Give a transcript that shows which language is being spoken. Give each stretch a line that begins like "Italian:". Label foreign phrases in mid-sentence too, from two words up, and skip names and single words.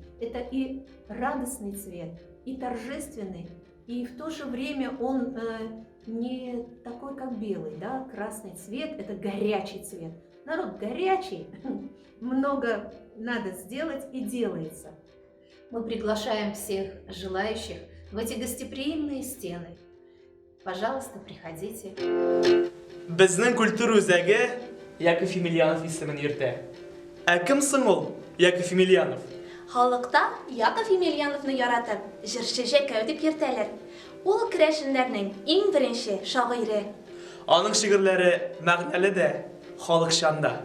Russian: Это и радостный цвет, и торжественный, и в то же время он не такой, как белый. Да? Красный цвет – это горячий цвет. Народ горячий, много надо сделать и делается. Мы приглашаем всех желающих в эти гостеприимные стены. Пожалуйста, приходите.
Tatar: Безнең культура үзәге Яков Емельянов исемен йөртә. Ә кем соң ул Яков Емельянов? Халыкта Яков Емельяновны яратып, җырчы Җәкәү дип йөртәләр. Ул керәшеннәрнең иң беренче шагыйре. Аның шигырьләре мәгънәле дә, халыкчан да.